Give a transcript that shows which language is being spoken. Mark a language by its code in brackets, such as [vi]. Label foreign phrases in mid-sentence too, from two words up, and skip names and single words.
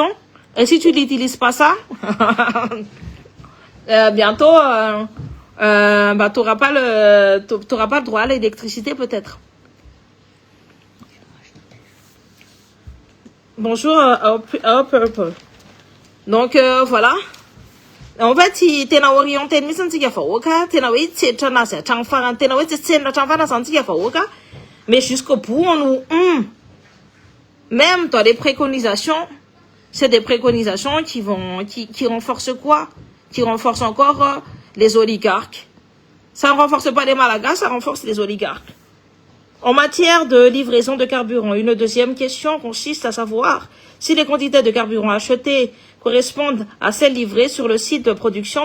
[fr] Et si tu n'utilises pas ça, bientôt, t'auras pas le droit à l'électricité peut-être. Bonjour à Purple. Donc voilà. En fait, [mg] tena orienté mihitsy antsika vahoaka, tena hoe tsetra anazy hatrany farany, tena hoe tsy tsenina hatrany farany antsika vahoaka, [fr] mais jusqu'au bout on nous même dans les préconisations, c'est des préconisations qui renforcent quoi? Qui renforcent encore les oligarques. Ça ne renforce pas les Malagas, ça renforce les oligarques. En matière de livraison de carburant, une deuxième question consiste à savoir si les quantités de carburant achetées correspondent à celles livrées sur le site de production.